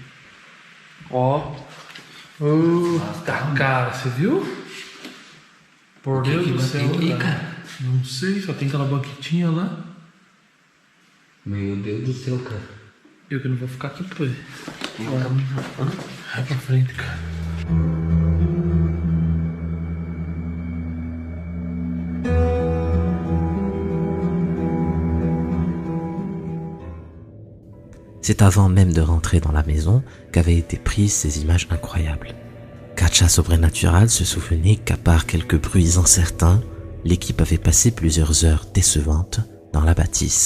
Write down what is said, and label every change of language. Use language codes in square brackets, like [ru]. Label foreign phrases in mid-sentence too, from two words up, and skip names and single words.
[pt] Ó. Tá, cara, você viu? Por Deus do céu, cara. Não sei, só tem aquela banquetinha lá. Meu Deus do céu, cara. Eu que não vou ficar aqui, pô. Vai pra frente, cara. [fr] C'est avant même de rentrer dans la maison qu'avaient été prises ces images incroyables. Kacha Sobrenatural se souvenait qu'à part quelques bruits incertains, l'équipe avait passé plusieurs heures décevantes dans la bâtisse.